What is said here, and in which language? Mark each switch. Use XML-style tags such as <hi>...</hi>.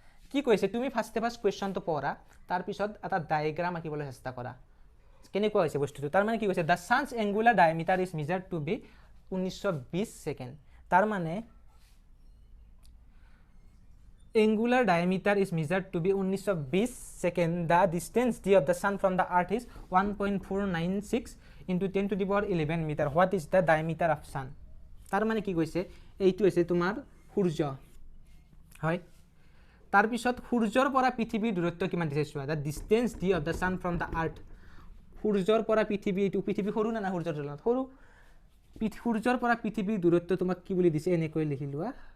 <as>কি কৈছে তুমি ফাৰ্স্টে কোৱেশ্চনটো পঢ়া তাৰ পিছত এটা ডায়াগ্ৰাম আঁকিবলৈ চেষ্টা কৰা কেনেকুৱা হৈছে বস্তুটো তাৰ মানে কি কৈছে</as> <en>the sun's angular diameter is measured to be 1920 second</en> <as>তাৰ মানে</as> <en>angular diameter is measured to be 1920 second. The distance d of the sun from the earth is 1.496 into 10 to the power 11 meter. What is the diameter of sun?</en> <as>তার মানে কি কইছে এইটো হৈছে তোমাৰ সূৰ্য হয় তাৰ পিছত সূৰ্যৰ পৰা পৃথিৱীৰ দূৰত্ব কিমান দিছে চোৱা</as> <en>the distance d of the sun from the earth</en> <as>সূৰ্যৰ পৰা পৃথিৱী এইটো পৃথিৱী সৰু না সূৰ্যৰ তুলনাত সৰু সূৰ্যৰ পৰা পৃথিৱীৰ দূৰত্ব তোমাক কি বুলি দিছে এনেকৈ লিখি লোৱা</as>